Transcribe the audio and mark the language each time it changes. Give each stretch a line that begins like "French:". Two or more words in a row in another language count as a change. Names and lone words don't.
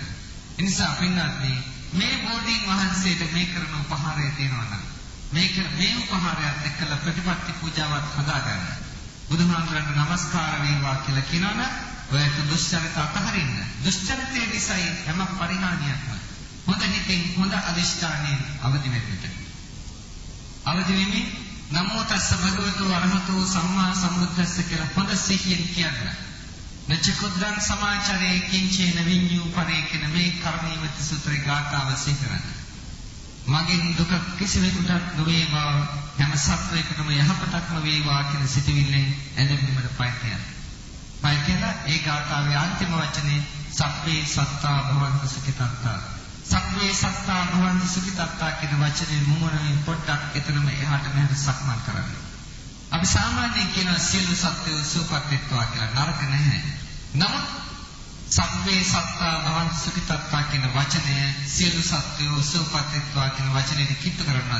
Sinhala: ඒ නිසා පින්වත්නි මේ බෝධීන් වහන්සේට මේ කරන උපහාරය තියෙනවා නම් මේ උපහාරයත් එක්කලා ප්‍රතිපත්ති පූජාවත් හදාගන්න. බුදුහාමුදුරන්ට නමස්කාර වේවා කියලා කියනවනම් ඔයත් දුෂ්චරිත අතහරින්න. දුෂ්චරිතයේ නිසායි හැම පරිහානියක්ම. හොඳ හිතෙන් හොඳ අදිෂ්ඨානයෙන් අවදි වෙන්නට. අවදි වෙමින්
Pali: නමෝ තස්ස භගවතු අරහතෝ සම්මා සම්බුද්දස්ස
Sinhala: කියලා හොඳ සිහියෙන් කියන්න.
Pali: නචකුද්දං සමාචරේ කිංචේන විඤ්ඤූ පරේකන
Sinhala: මේ කර්මීවති සූත්‍රේ ගාථාව සිහිකරන්න. මගෙන් දුක කිසිවෙකුට නොවේවා හැම සත්වයකටම යහපතක්ම වේවා කියන සිතුවිල්ලෙන් ඇලෙන්නට පයින්. පයින් ඒ ගාථාවේ අන්තිම වචනේ
Pali: සබ්බේ සත්තා භවන්තු සුඛිතත්තා. සබ්බේ සත්තා භවන්තු සුඛිතත්තා
Sinhala: කියන වචනේ මුමනින් පොඩ්ඩක් එතරම් එහාට මෙහාට සක්මන් කරන්න. අපි සාමාන්‍යයෙන් කියන සියලු සත්වයෝ සුවපත් වෙත්වා කියලා නරක නැහැ. නමුත්
Pali: සබ්බේ සත්තා භවන්තු සුඛිතත්තා
Sinhala: කියන වචනය සියලු සත්වයෝ සුවපත් වෙත්වා කියන වචනේ කිට්ටු කරනවා.